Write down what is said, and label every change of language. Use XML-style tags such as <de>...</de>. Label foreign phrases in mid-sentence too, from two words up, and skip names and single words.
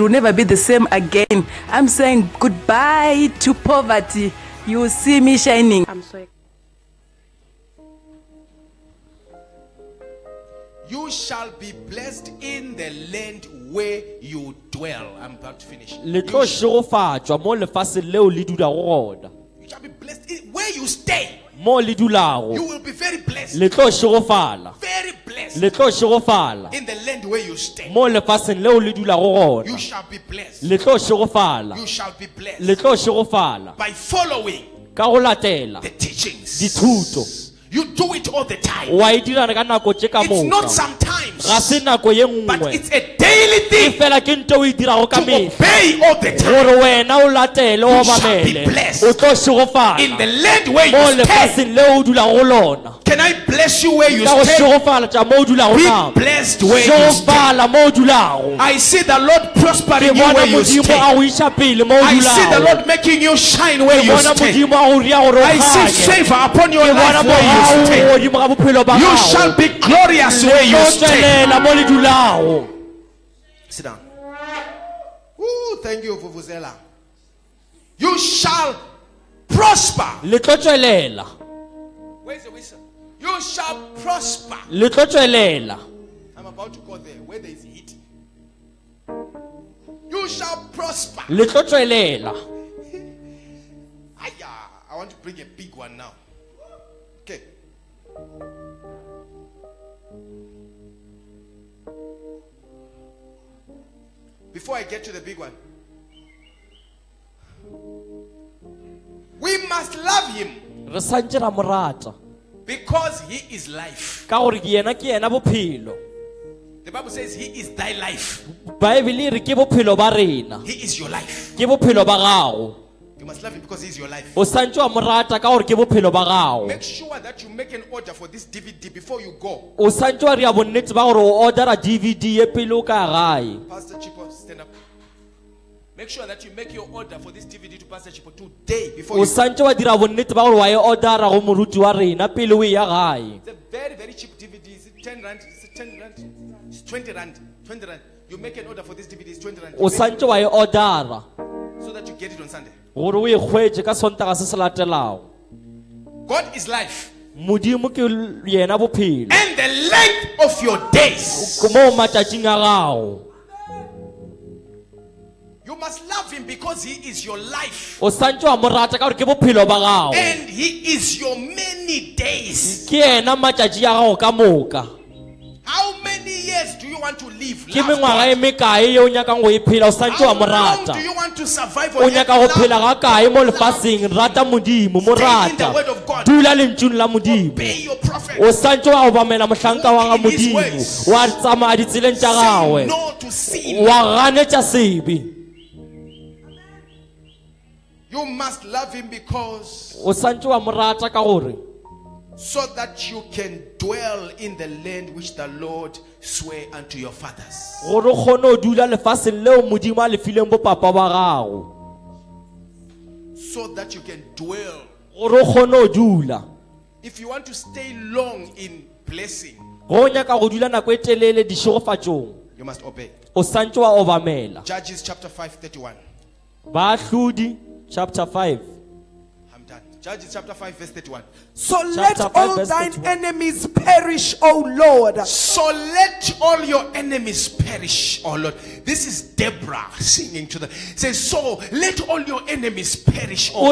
<en>We'll never be the same again. I'm saying goodbye to poverty. You will see me shining. I'm sorry. You shall be blessed in the land where you dwell. I'm about to finish.</en> <nso>Le tlo šegofatšwa mo lefaseng leo le dulago gona.</nso> <en>You shall be blessed in where you stay.</en> <nso>Mo le dulago.</nso> <en>You will be very blessed.</en> <nso>Le tlo šegofala.</nso> <en>Very blessed.</en> <nso>Le tlo šegofala.</nso> <en>In the land where you stay.</en> <nso>Mo lefaseng leo le dulago gona.</nso> <en>You shall be blessed.</en> <nso>Le tlo šegofala.</nso> <en>You shall be blessed.</en> <nso>Le tlo šegofala.</nso> <en>By following</en> <nso>Ka go latela</nso> <en>the teachings.</en> <nso>dithuto.</nso> <en>You do it all the time.</en> <nso>Wa e dira ka nako tše ka</nso> <en>It's not</en> <nso>moka.</nso> <en>sometimes,</en> <nso>Ga se nako ye</nso> <en>but</en> <nso>nngwe.</nso> <en>it's a daily</en> <nso>E</nso> <en>thing</en> <nso>fela ke nto o e dirago ka</nso> <en>to</en> <nso>mehla.</nso> <en>obey all the time.</en> <nso>Gore wena o latele o</nso> <en>You shall be</en> <nso>obamele.</nso> <en>blessed.</en> <nso>O tlo šegofala.</nso> <en>In the land where</en> <nso>Mo</nso> <en>you stay.</en> <nso>lefaseng leo o dulago go lona.</nso> <en>Can I bless you where you</en> <nso>Ka go</nso> <en>stay?</en> <nso>šegofala tša mo o dulago</nso> <en>Be</en> <nso>namo.</nso> <en>blessed where you stay.</en> <nso>Šegofala mo o dulago.</nso> <en>I see the Lord prospering</en> <nso>Ke</nso> <en>you</en> <nso>bona</nso> <en>where you</en> <nso>Modimo</nso> <en>stay.</en> <nso>a o iša pele mo o</nso> <en>I see the</en> <nso>dulago.</nso> <en>Lord making you shine where</en> <nso>Ke</nso> <en>you</en> <nso>bona</nso> <en>stay.</en> <nso>Modimo a o ria gore o</nso> <en>I see</en> <nso>kganye.</nso> <en>favor upon your</en> <nso>Ke bona</nso> <en>life where you</en> <nso>morao</nso> <en>stay.</en> <nso>godimo ga bophelo ba</nso> <en>You</en> <nso>gago.</nso> <en>shall be glorious where you</en> <nso>Le tlo</nso> <en>stay.</en> <nso>tswelela mo le dulago.</nso> <en>Sit down. Ooh, thank you, Vuvuzela. You shall prosper.</en> <nso>Le tlo tswelela.</nso> <en>Where's the whistle? You shall prosper.</en> <nso>Le tlo tswelela.</nso> <en>I'm about to go there where there is heat. You shall prosper.</en> <nso>Le tlo tswelela.</nso> <en>Aya, I want to bring a big one now. Okay. Before I get to the big one, we must love him</en> <nso>Re santse ra mo rata.</nso> <en>because he is life.</en> <nso>Ka gore ke yena bophelo.</nso> <en>The Bible says he is thy life.</en> <nso>Baebele e re ke bophelo ba rena.</nso> <en>He is your life.</en> <nso>Ke bophelo ba gago.</nso> <en>You must love him because he is your life.</en> <nso>O santse wa mo rata ka gore ke bophelo ba gago.</nso> <en>Make sure that you make an order for this DVD before you go.</en> <nso>O santse wa ria bonnete ba gore o ordera DVD ye pele o ka gae.</nso> <en>Pastor Chipo, stand up. Make sure that you make your order for this DVD to Pastor Chipo today before</en> <nso>O</nso> <en>you go.</en> <nso>santse wa dira bonnete ba gore wa e ordera go moruti wa rena pele o e ya gae.</nso> <en>It's a very, very cheap DVD. Is it 10 rand? Is it 10 rand? It's 20 rand. 20 rand. You make an order for this DVD. It's 20 rand.</en> <nso>O santse wa e ordera</nso> <en>So that you get it on Sunday.</en> <nso>gore o e hwetse ka sontaga se se latelago.</nso> <en>God is life.</en> <nso>Modimo ke yena bophelo.</nso> <en>And the length of your days.</en> <nso>Mo matšatšing a gago.</nso> <en>You must love him because he is your life.</en> <nso>O santse wa mo rata ka gore ke bophelo ba gago.</nso> <en>And he is your many days.</en> <nso>Ke yena matšatši a gago ka moka.</nso> <en>How many years do you want to live?</en> <nso>Ke</nso> <en>Love</en> <nso>mengwaga e</nso> <en>God.</en> <nso>mekae ye o nyakang go e phela o santse wa</nso> <en>How</en> <nso>mo</nso> <en>long</en> <nso>rata.</nso> <en>do you want to survive</en> <nso>O</nso> <en>on</en> <nso>nyaka</nso> <en>earth?</en> <nso>go phela</nso> <en>Love</en> <nso>ga kae mo</nso> <en>God.</en> <nso>lefaseng rata modimo mo</nso> <en>Stay in the</en> <nso>rata.</nso> <en>word of God.</en> <nso>Dula lentsweng la modimo.</nso> <en>Obey your prophet.</en> <nso>O santse wa obamela mohlanka wa ga</nso> <en>Walk in his</en> <nso>modimo.</nso> <en>ways.</en> <nso>Wa tsamaya ditseleng tša</nso> <en>Say</en> <nso>gagwe.</nso> <en>no to sin.</en> <nso>Wa ganetša sebe.</nso> <en>You must love him because</en> <nso>O santse wa mo rata ka gore</nso> <en>so that you can dwell in the land which the Lord sware unto your fathers.</en> <nso>gore o kgone o dula lefaseng leo modimo a le fileng bopapa ba gago.</nso> <en>So that you can dwell</en> <nso>Gore o kgone o dula</nso> <en>If you want to stay long in blessing,</en> <nso>go nyaka go dula nako e telele dishirofatsong</nso> <en>you must obey.</en> <nso>o santse wa obamela.</nso> <en>Judges chapter 5:31.</en> <nso>Baahlodi chapter 5.</nso> <en>I'm done. Judges chapter 5 verse 31. So Chapter let 5, all verse thine 31. enemies perish, O Lord. So let all your enemies perish, oh Lord. This is Deborah singing to the says, so let all your enemies perish, oh Lord.</en>